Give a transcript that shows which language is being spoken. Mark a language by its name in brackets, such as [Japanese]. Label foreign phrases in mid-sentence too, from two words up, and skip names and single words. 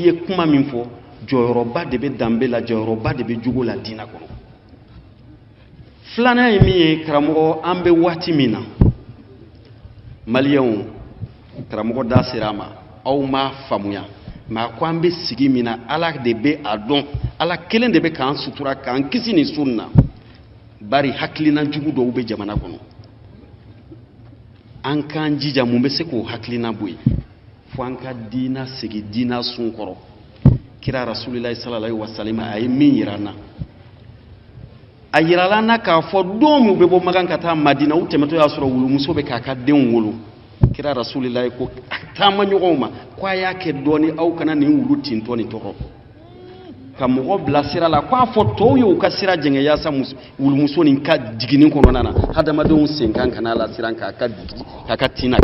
[Bambara] ye kuma min fɔ jɔyɔrɔba de bɛ danbe la jɔyɔrɔba de bɛ jogo la diinɛ kɔnɔ filanan ye min ye karamɔgɔ an bɛ waati min na maliyɛnw karamɔgɔ da sera a ma aw m'a faamuya mais a ko an bɛ sigi min na ala de bɛ a dɔn ala kelen de bɛ k'an sutura k'an kisi nin su na bari hakilina jugu dɔw bɛ jamana kɔnɔ an k'an jija mun bɛ se k'o hakilina bɔ yen fo an ka diinɛ sigi diinɛ sun kɔrɔ kira [Arabic] رسول الله صلى الله عليه وسلم [Bambara] a ye min yira an na a yirala na k'a fɔ don min u bɛ bɔ Makan ka taa Madina u tɛmɛtɔ y'a sɔrɔ wulumuso bɛ k'a ka denw wolo kira rasulilahi ko taama ɲɔgɔnw ma ko a y'a kɛ dɔɔni aw kana nin wulu tintɔ nin tɔgɔ ka mɔgɔ bila sira la k'a fɔ tɔw ye u ka sira jɛngɛ yaasa wulumuso nin ka jiginni kɔnɔna na hadamadenw sen kan kana la siran k'a ka tin a